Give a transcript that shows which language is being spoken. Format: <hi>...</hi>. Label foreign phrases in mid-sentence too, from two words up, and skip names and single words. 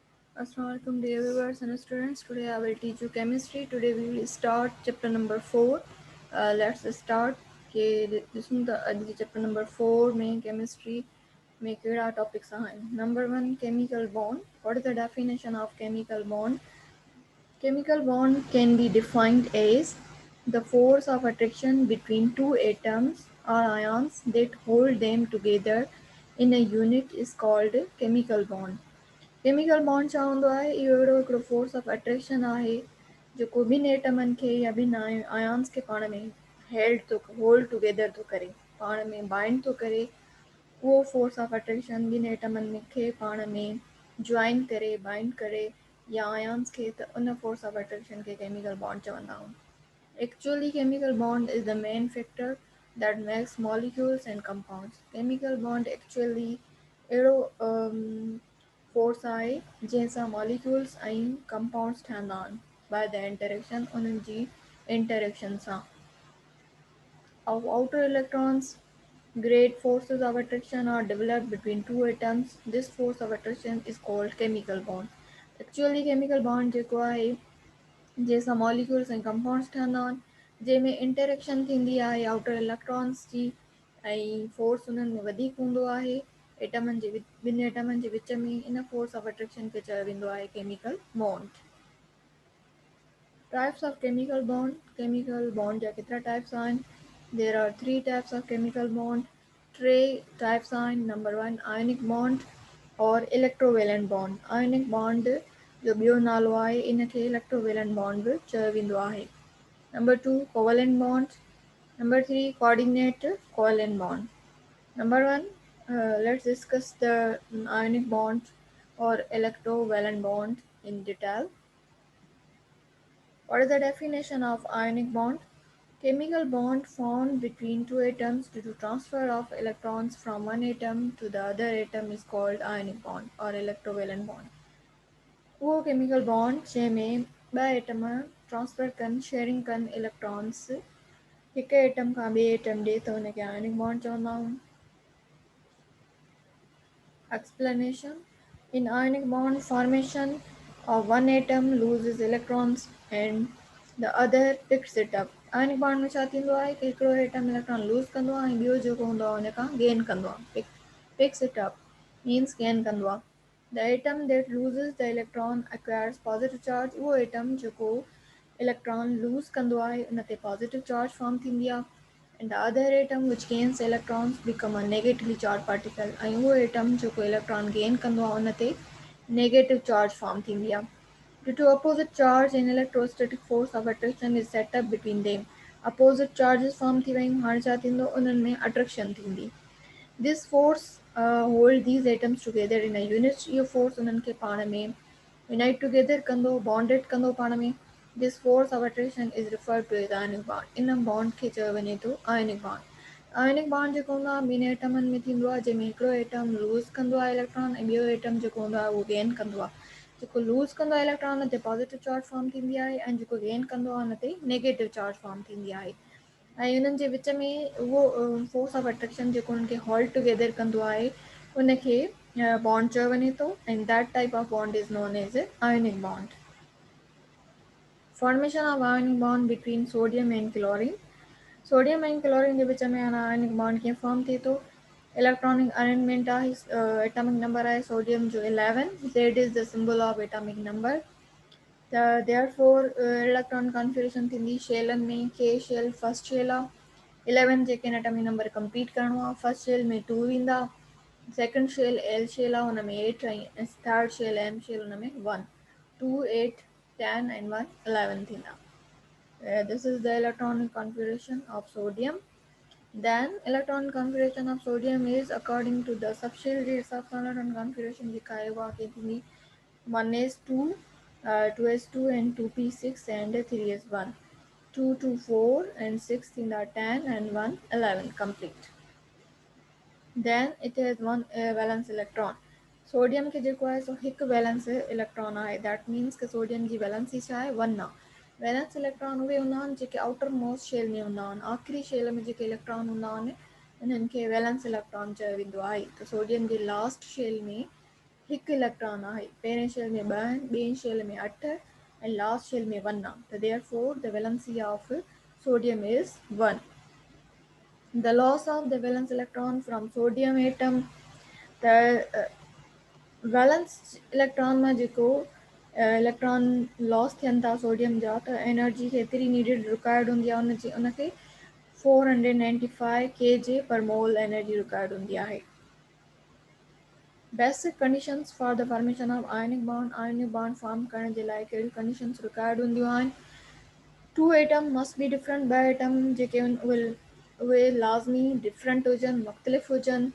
<en>Assalamualaikum dear viewers and students. Today I will teach you chemistry. Today we will start chapter number 4. Let's start. This is the chapter number 4</en> <sd>में chemistry में केड़ा topics आहिनि.</sd> <en>Number 1 chemical bond. What is the definition of chemical bond? Chemical bond can be defined as the force of attraction between two atoms or ions that hold them together in a unit is called chemical bond. chemical bond</en> <sd>छा हूंदो आहे? इहो अहिड़ो हिकिड़ो</sd> <en>force of attraction</en> <sd>आहे जेको ॿिनि एटमनि खे या ॿिनि आयन्स खे पाण में</sd> <en>hold together</en> <sd>थो करे, पाण में बाइंड थो करे. उहो</sd> <en>force of attraction</en> <sd>ॿिनि एटमनि खे पाण में जॉइन करे, बाइंड करे या आयन्स खे, त उन</sd> <en>force of attraction</en> <sd>खे</sd> <en>chemical bond</en> <sd>चवंदा आहियूं.</sd> <en>Actually, chemical bond is the main factor that makes molecules and compounds. Chemical bond actually</en> <sd>अहिड़ो फोर्स आहे जंहिंसां मॉलिक्यूल्स ऐं कंपाउंड्स ठहंदा आहिनि</sd> <en>by the interaction,</en> <sd>उन्हनि जी इंटरेक्शन सां.</sd> <en>Of outer electrons, great forces of attraction are developed between two atoms. This force of attraction is called chemical bond. Actually, chemical bond</en> <sd>जेको आहे जंहिंसां मॉलिक्यूल्स ऐं कंपाउंड्स ठहंदा आहिनि, जंहिंमें इंटरेक्शन थींदी आहे</sd> <en>outer electrons</en> <sd>जी, ऐं फोर्स उन्हनि में वधीक हूंदो आहे ॿिनि एटमनि जे विच में. इन</sd> <en>force of attraction</en> <sd>खे चयो वेंदो आहे</sd> <en>chemical bond. Types of chemical bond. Chemical bond</en> <sd>जा केतिरा टाइप्स आहिनि?</sd> <en>There are three types of chemical bond.</en> <sd>टे टाइप्स आहिनि.</sd> <en>Number 1 ionic bond और electrovalent bond. ionic bond</en> <sd>जो ॿियो नालो आहे, इनखे</sd> <en>electrovalent bond</en> <sd>बि चयो वेंदो आहे.</sd> <en>Number 2 covalent bond. Number 3 coordinate covalent bond. Number 1, let's discuss the ionic bond or electrovalent bond in detail. What is the definition of ionic bond? Chemical bond formed between two atoms due to transfer of electrons from one atom to the other atom is called ionic bond or electrovalent bond.</en> <sd>उहो</sd> <en>chemical bond</en> <sd>जंहिंमें ॿ एटम ट्रांसफर कनि, शेयरिंग कनि इलेक्ट्रॉन्स हिकु एटम खां ॿिए एटम ॾे, त हुनखे</sd> <en>ionic bond</en> <sd>चवंदा आहियूं.</sd> <en>Explanation. In ionic bond formation of one atom loses electrons and the other picks it up. Ionic bond</en> <sd>में छा थींदो आहे कि हिकिड़ो एटम</sd> <en>electron lose</en> <sd>कंदो आहे ऐं ॿियो जेको हूंदो आहे हुन खां गेन कंदो आहे.</sd> <en>Picks it up means</en> <sd>गेन कंदो आहे.</sd> <en>The atom that loses the electron acquires positive charge.</en> <sd>उहो एटम जेको</sd> <en>electron lose</en> <sd>कंदो आहे उन ते</sd> <en>positive charge form</en> <sd>थींदी आहे.</sd> <en>And the other atom which gains electrons become a negatively charged particle.</en> <sd>ऐं उहो एटम जेको</sd> <en>electron gain</en> <sd>कंदो आहे उन ते</sd> <en>negative charge form</en> <sd>थींदी आहे.</sd> <en>Due to opposite charge and electrostatic force of attraction is set up between them. Opposite charges form</en> <sd>थी वयूं, हाणे छा थींदो, उन्हनि में अट्रैक्शन थींदी.</sd> <en>This force hold these atoms together in a unit.</en> <sd>इहो फोर्स उन्हनि खे पाण में</sd> <en>unite together</en> <sd>कंदो, bonded कंदो पाण में.</sd> <en>This force of attraction is referred to as ionic bond.</en> <sd>इन बॉन्ड खे चयो वञे थो</sd> <en>ionic bond. ionic bond</en> <sd>जेको हूंदो आहे ॿिनि एटमनि में थींदो आहे, जंहिंमें हिकिड़ो एटम लूज़ कंदो आहे इलेक्ट्रॉन ऐं ॿियो एटम जेको हूंदो आहे उहो गेन कंदो आहे. जेको लूज़ कंदो आहे इलेक्ट्रॉन हुन ते</sd> <en>positive charge form</en> <sd>थींदी आहे ऐं जेको गेन कंदो आहे हुन ते</sd> <en>negative charge form</en> <sd>थींदी आहे. ऐं उन्हनि जे विच में उहो</sd> <en>force of attraction</en> <sd>जेको उन्हनि खे</sd> <en>hold together</en> <sd>कंदो आहे उनखे बॉन्ड चयो वञे थो.</sd> <en>And that type of bond is known as ionic bond. Formation of ionic bond between sodium and chlorine.</en> <sd>सोडियम ऐं क्लोरीन जे विच में</sd> <en>ionic bond</en> <sd>कीअं फॉर्म थिए थो?</sd> <en>electronic arrangement</en> <sd>आहे,</sd> <en>atomic number</en> <sd>आहे सोडियम जो 11.</sd> <en>Z is the symbol of atomic number. त therefore electron configuration</en> <sd>थींदी शेलनि में.</sd> <en>K shell first shell आहे.</en> <sd>11 जेके</sd> <en>atomic number complete</en> <sd>करिणो आहे.</sd> <en>first shell</en> <sd>में 2 ईंदा.</sd> <en>second shell L shell</en> <sd>आहे, हुन में 8 ऐं</sd> <en>third shell M shell,</en> <sd>हुन में 1.</sd> <en>2 8 10 and 1 11 थींदा. This is the electronic configuration of sodium. Then electron configuration of sodium is according to the subshell rates of electron configuration</en> <sd>जेका आहे उहा कीअं थींदी.</sd> <en>1s2, 2s2 and 2p6 and 3s1. 2 to 4 and 6 थींदा 10 and 1 11 complete. Then it has one valence electron.</en> <sd>सोडियम खे जेको आहे सो हिकु</sd> <en>valence electron</en> <sd>आहे.</sd> <en>that means</en> <sd>कि सोडियम जी वैलेंसी छा आहे 1 आहे.</sd> <en>valence electron</en> <sd>उहे हूंदा आहिनि जेके</sd> <en>outer most shell</en> <sd>में हूंदा आहिनि. आख़िरी शेल में जेके इलेक्ट्रॉन हूंदा आहिनि उन्हनि खे</sd> <en>valence electron</en> <sd>चयो वेंदो आहे. त सोडियम जे</sd> <en>last shell</en> <sd>में हिकु इलेक्ट्रॉन आहे पहिरें शेल में 2 आहिनि ॿिए शेल में 8 ऐं</sd> <en>last shell</en> <sd>में 1 आहे त</sd> <en>therefore the valency of sodium is 1. The loss of the valence electron from sodium atom, the valence electron</en> <sd>में जेको</sd> <en>electron loss</en> <sd>थियनि था सोडियम जा त एनर्जी केतिरी</sd> <en>needed required</en> <sd>हूंदी आहे उनखे 495</sd> <en>kJ per mole energy required</en> <sd>हूंदी आहे.</sd> <en>basic conditions for the formation of ionic bond form</en> <sd>करण जे लाइ कहिड़ियूं</sd> <en>conditions required</en> <sd>हूंदियूं आहिनि.</sd> <en>2 atom must be different.</en> <sd>2 एटम जेके उहे लाज़मी डिफरेंट हुजनि मुख़्तलिफ़ हुजनि.</sd>